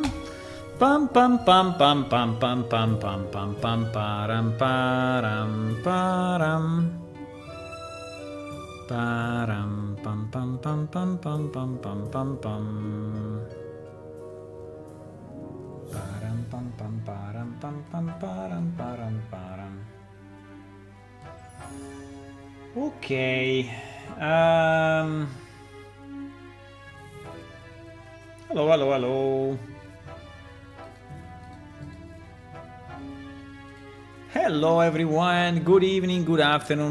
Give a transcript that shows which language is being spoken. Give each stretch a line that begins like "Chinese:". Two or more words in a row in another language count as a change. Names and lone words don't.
English: Pam pam pam pam pam pam pam pam pam pam param param param. Param pam pam pam pam pam pam pam pam pam. Param pam pam param pam pam param param param. Okay. Hello, hello, hello. Hello everyone, good evening, good afternoon.